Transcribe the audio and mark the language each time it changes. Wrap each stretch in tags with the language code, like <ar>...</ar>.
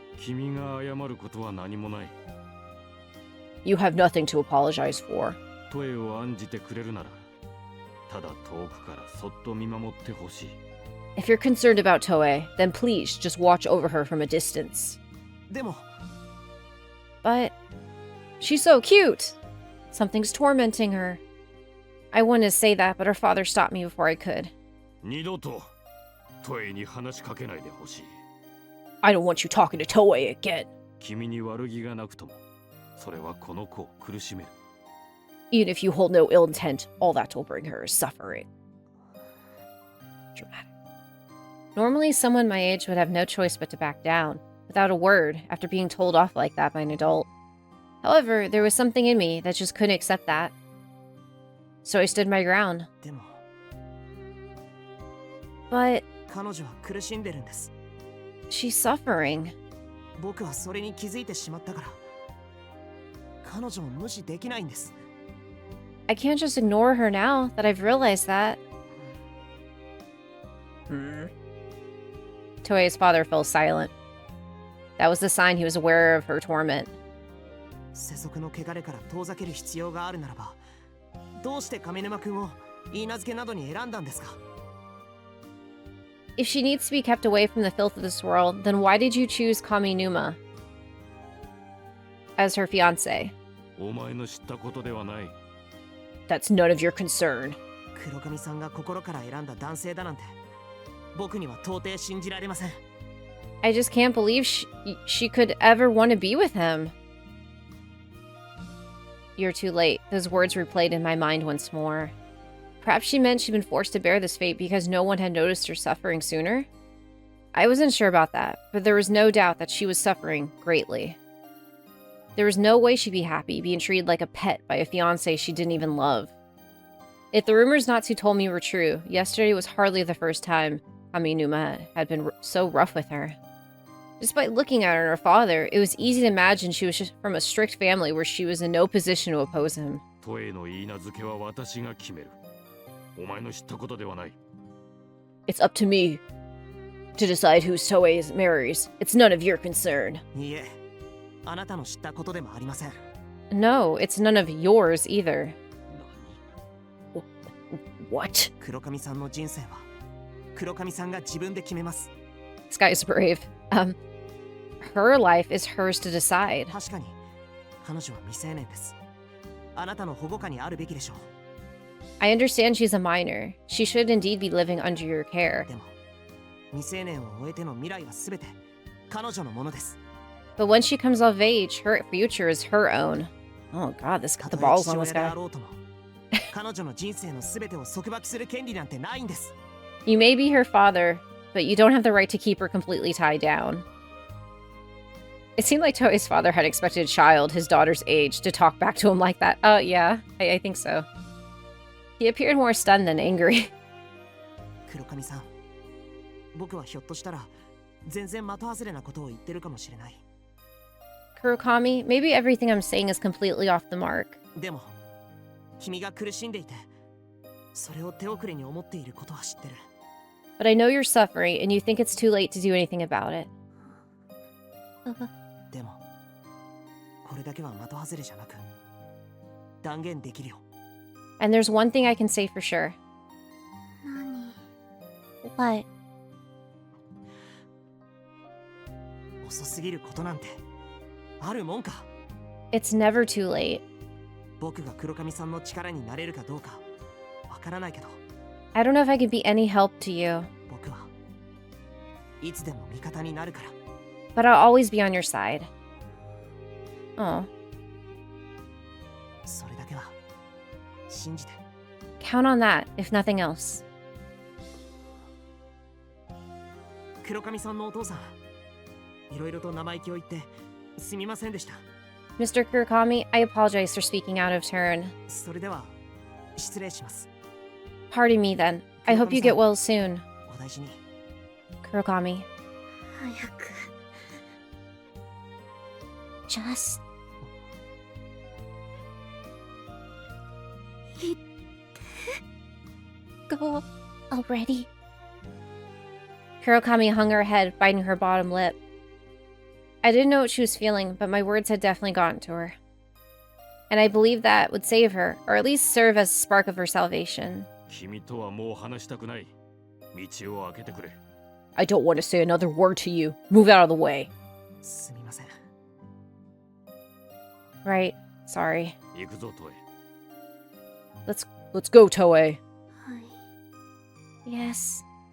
<ja>君が謝ることは何もない</ja> <en>You have nothing to apologize for.</en> <ja>トエを案じてくれるならただ遠くからそっと見守ってほしい</ja> <en>If you're concerned about Toei, then please just watch over her from a distance.</en> <ja>でも</ja> <en>But she's so cute. Something's tormenting her. I wanted to say that, but her father stopped me before I could.</en> <ja>二度とトエに話しかけないでほしい。</ja> <en>I don't want you talking to Toei again.</en> <ja>君に悪気がなくとも、それはこの子を苦しめる。</ja> <en>Even if you hold no ill intent, all that will bring her is suffering. Dramatic. Normally, someone my age would have no choice but to back down, without a word, after being told off like that by an adult. However, there was something in me that just couldn't accept that. So I stood my ground.</en> <ja>でも</ja> <en>But</en> <ja>彼女は苦しんでるんです。</ja> <en>she's suffering.</en> <ja>僕はそれに気づいてしまったから彼女を無視できないんです。</ja> <en>I can't just ignore her now that I've realized that. Toei's father fell silent. That was the sign he was aware of her torment.</en> <ja>世俗の汚れから遠ざける必要があるならば、どうして上沼くんを許嫁などに選んだんですか？</ja> <en>If she needs to be kept away from the filth of this world, then why did you choose Kaminuma as her fiancé?</en> <ja>お前の知ったことではない。</ja> <en>That's none of your concern.</en> <ja>黒髪さんが心から選んだ男性だなんて、僕には到底信じられません。</ja> <en>I just can't believe she could ever want to be with him. You're too late. Those words replayed in my mind once more. Perhaps she meant she'd been forced to bear this fate because no one had noticed her suffering sooner? I wasn't sure about that, but there was no doubt that she was suffering greatly. There was no way she'd be happy being treated like a pet by a fiancé she didn't even love. If the rumors Natsu told me were true, yesterday was hardly the first time Kaminuma had been so rough with her. Despite looking at her and her father, it was easy to imagine she was just from a strict family where she was in no position to oppose him.</en> <ja>トエの言い名付けは私が決める。お前の知ったことではない。</ja> <en>It's up to me to decide who Toei marries. It's none of your concern.</en> <ja>いいえ、あなたの知ったことでもありません。</ja> <en>No, it's none of yours either. What?</en> <ja>黒髪さんの人生は黒髪さんが自分で決めます。</ja> <en>This guy is brave. Her life is hers to decide.</en> <ja>確かに彼女は未成年です。あなたの保護下にあるべきでしょう。</ja> <en>I understand she's a minor. She should indeed be living under your care.</en> <ja>でも未成年を終えての未来はすべて彼女のものです。</ja> <en>But when she comes of age, her future is her own. Oh god, this got the balls on this</en> <ja>たとえ父親で</ja> <en>guy.</en> <ja>あろうとも彼女の人生のすべてを束縛する権利なんてないんです。</ja> <en>You may be her father, but you don't have the right to keep her completely tied down. It seemed like Toei's father had expected a child his daughter's age to talk back to him like that. Yeah, I think so. He appeared more stunned than angry.</en> <ja>黒髪さん、僕はひょっとしたら全然的外れなことを言ってるかもしれない。</ja> <en>Kurokami, maybe everything I'm saying is completely off the mark.</en> <ja>でも君が苦しんでいてそれを手遅れに思っていることは知ってる。</ja> <en>But I know you're suffering, and you think it's too late to do anything about it.</en> <ja>でもこれだけは的外れじゃなく断言できるよ。</ja> <en>And there's one thing I can say for sure.</en> <ja>何</ja> <en>What?</en> <ja>遅すぎることなんてあるもんか。</ja> <en>It's never too late.</en> <ja>僕が黒髪さんの力になれるかどうかわからないけど、</ja> <en>I don't know if I can be any help to you,</en> <ja>僕はいつでも味方になるから。</ja> <en>but I'll always be on your side. Oh,</en> <ja>それだけは信じて。</ja> <en>count on that, if nothing else.</en> <ja>黒髪さんのお父さん、いろいろと生意気を言ってすみませんでした。</ja> <en>Mr. Kurokami, I apologize for speaking out of turn.</en> <ja>それでは失礼します。</ja> <en>Pardon me then. I hope you get well soon.</en> <ja>お大事に。</ja> <en>Kurokami.</en> <ja>早く</ja> <en>Just go already. Kurokami hung her head, biting her bottom lip. I didn't know what she was feeling, but my words had definitely gotten to her. And I believed that would save her, or at least serve as a spark of her salvation.</en> <ja>君とはもう話したくない。道を開けてくれ。</ja> <en>I don't want to say another word to you. Move out of the way.</en> <ja>すみません。</ja> <en>Right. Sorry.</en> <ja>行くぞトエ。</ja> <en>Let's go, Toei. Yes.</en>